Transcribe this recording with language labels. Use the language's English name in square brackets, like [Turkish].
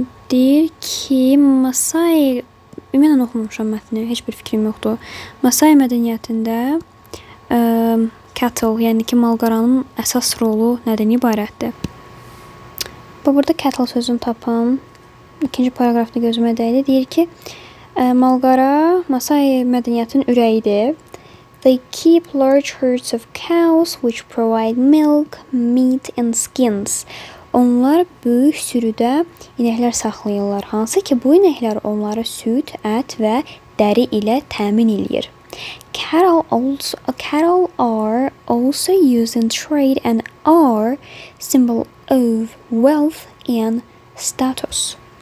[Azerbaijani] Deyir ki, Masai, ümumən oxumuşam mətni, heç bir fikrim yoxdur. Masai mədəniyyətində cattle, yəni ki, malqaranın əsas rolu nədən ibarətdir? Burada cattle sözünü tapım. İkinci paragrafda gözümə dəydi. Deyir ki, malqara Masai mədəniyyətin ürəyidir. [English] They keep large herds of cows which provide milk, meat and skins. [Azerbaijani] Onlar böyük sürüdə inəklər saxlayırlar. Hansı ki, bu inəklər onlara süd, ət və dəri ilə təmin eləyir. [English] Cattle are also used in trade and are symbol of wealth and status.